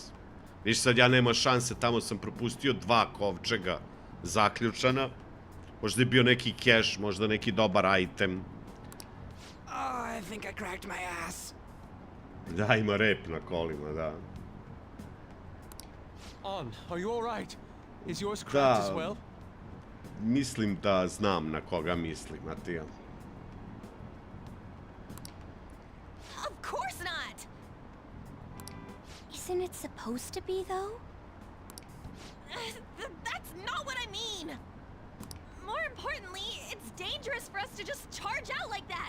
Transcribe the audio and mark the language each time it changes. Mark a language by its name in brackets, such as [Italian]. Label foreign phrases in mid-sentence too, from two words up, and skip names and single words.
[Serbian] Viš sad, ja nema šanse, tamo sam propustio 2 kovčega zaključana. Možda je bio neki cash, možda neki dobar item. [English] Oh, I think I cracked my ass. [Serbian] Da, ima rep na kolima, da. [English] On, are you all right? Is yours [Serbian] Da. [English] cracked as well? [Serbian] Mislim da znam na koga mislim, Matija. [English] Of course not! Isn't it supposed to be, though? That's not what I mean! More importantly, it's dangerous for us to just charge out like that!